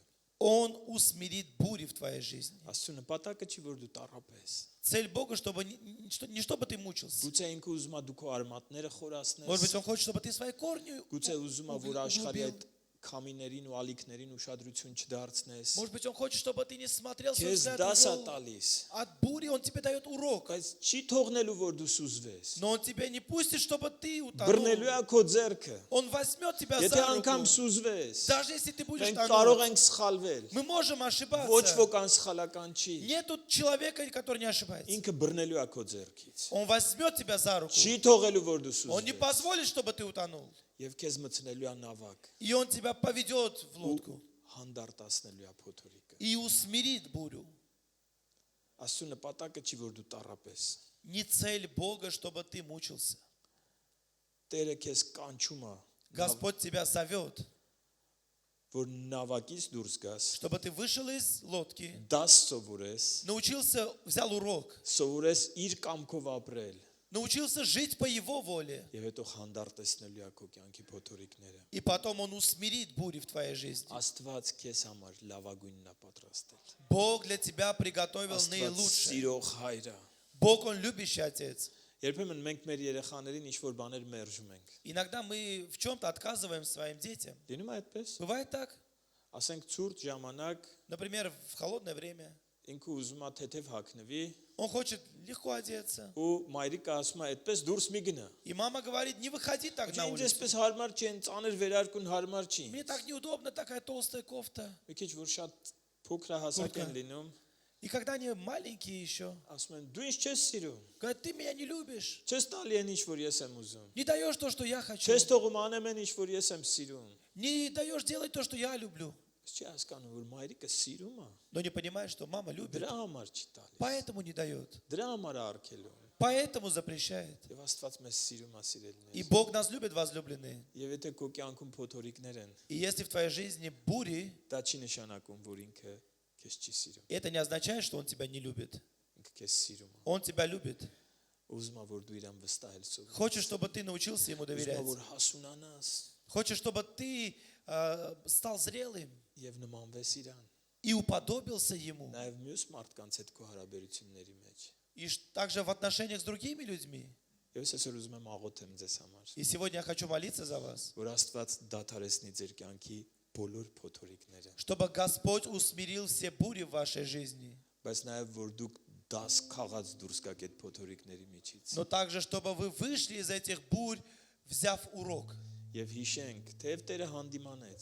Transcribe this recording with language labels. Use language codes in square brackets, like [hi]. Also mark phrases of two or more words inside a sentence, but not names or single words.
[ru] Он усмирит бури в твоей жизни. [hy] Աստծո նպատակը չի, որ дու տառապես։ [ru] Цель Бога, чтобы не чтобы ты мучился. [hy] Գուցե ինքը ուզում է դու քո արմատները [ru] Может [hy] խորացնես, [ru] быть, Он хочет, чтобы ты свои корни [hy] գուցե ուզում է, որ աշխարհի [ru] углубил. [hy] այդ քամիներին ու ալիքներին ուշադրություն չդարձնես։ [ru] Может быть, Он хочет, чтобы ты не смотрел свой [hy] Քեզ [ru] взгляд [hy] դաս է [ru] увел [hy] տալիս, [ru] от бури, Он тебе дает урок. [hy] բայց չի թողնելու, որ դու սուզվես։ [ru] Но Он тебя не пустит, чтобы ты [hy] Բռնելու [ru] утонул. [hy] է քո ձեռքը։ [ru] Он возьмет тебя [hy] Եթե [ru] за [hy] անգամ [ru] руку. [hy] սուզվես, [ru] Даже если ты будешь [hy] մենք կարող [ru] тонуть, [hy] ենք սխալվել։ [ru] мы можем [hy] Ոչ [ru] ошибаться. [hy] ոք անսխալական չի։ [ru] Нету человека, который не ошибается. [hy] Ինքը բռնելու է քո ձեռքից։ [ru] Он возьмет тебя за руку. [hy] Չի թողելու, որ դու [ru] Он не [hy] սուզվես։ [ru] позволит, чтобы ты утонул. [hy] Եվ քեզ մցնելու է նավակ, [ru] И Он тебя поведет в лодку [hy] հանդարտացնելու է փոթորիկը։ [ru] и усмирит бурю. [hy] Աստծո նպատակը չի, որ դու տառապես։ [ru] Не цель Бога, чтобы ты мучился. [hy] Տերը քեզ կանչում է, [ru] Господь тебя зовет, [hy] որ նավակից դուրս գաս, [ru] чтобы ты вышел из лодки, [hy] դաս սովորես, [ru] научился, взял урок, [hy] սովորես իր կամքով ապրել, [ru] научился жить по Его воле. [hy] եւ հետո հանդարտեցնելու է քո կյանքի փոթորիկները։ [ru] И потом Он усмирит бури в твоей жизни. [hy] Աստված քեզ համար լավագույնն է պատրաստել։ [ru] Бог для тебя приготовил [hy] Աստված [ru] наилучшее. [hy] սիրող հայր է։ [ru] Бог, Он любящий Отец. [hy] Երբեմն մենք մեր երեխաներին ինչ-որ բաներ մերժում ենք։ [ru] Иногда мы в чем-то отказываем своим детям. [hy] Լինում է այդպես։ [ru] Бывает так? [hy] Ասենք ցուրտ ժամանակ [ru] Например, в холодное время. [hy] ինքը ուզում է թեթև հագնվի, [ru] Он хочет легко одеться. [hy] ու մայրիկը ասում է, այդպես դուրս մի գնա։ [ru] И мама говорит, не выходи так на [hy] Ինձ [ru] улицу. [hy] էսպես հարմար չի, այն ծանր վերարկուն հարմար չի։ [ru] Мне так неудобно, такая толстая кофта. [hy] Մի քիչ որ շատ փոքրահասակ են լինում, [ru] И когда они маленькие еще, [hy] ասում են, դու ինձ չես սիրում։ [ru] говорят, ты меня не любишь. [hy] Չես տալի այն ինչ որ ես եմ ուզում։ [ru] Не даешь то, что я хочу. [hy] Չես թողում անեմ այն ինչ որ ես եմ սիրում։ [ru] Не даешь делать то, что я люблю. [hy] Չի հասկանում որ մայրիկը սիրում է, [ru] Но не понимаешь, что мама любит. [hy] դրա համար չի տալիս։ [ru] Поэтому не дает. [hy] Դրա համար է արգելում։ [ru] Поэтому запрещает. [hy] Եվ Աստված մեզ սիրում է [ru] И [hy] սիրելիներ։ [ru] Бог нас любит, возлюбленные. [hy] Եվ եթե քո կյանքում փոթորիկներ են, [ru] И если в твоей жизни бури, [hy] դա չի նշանակում, որ ինքը քեզ չի սիրում։ [ru] это не означает, что Он тебя не любит. [hy] Ինքը քեզ սիրում է։ [ru] Он тебя любит. [hy] Ուզում է որ дու իրան վստահել սովորես։ [ru] Хочет, чтобы ты научился Ему [hy] Ուզում է [ru] доверять. [hy] որ հասունանաս [ru] Хочет, чтобы ты стал зрелым [hy] եւ նմանվես իրան։ [ru] и уподобился Ему. [hy] Նաեւ մյուս մարդկանց հետ քո հարաբերությունների մեջ։ [ru] И также в отношениях с другими людьми. [hy] Եվ ես այսօր уզում եմ աղոթեմ ձեզ համար, [ru] И сегодня я хочу молиться за вас, [hy] որ Աստված դադարեցնի ձեր կյանքի բոլոր փոթորիկները, [ru] чтобы Господь усмирил все бури в вашей жизни. [hy] բայց նաեւ որ դուք դաս քաղած դուրս գաք այդ փոթորիկների միջից։ [ru] Но также, чтобы вы вышли из этих бурь, взяв урок. [hy] Եվ հիշենք, թեև Տերը հանդիմանեց։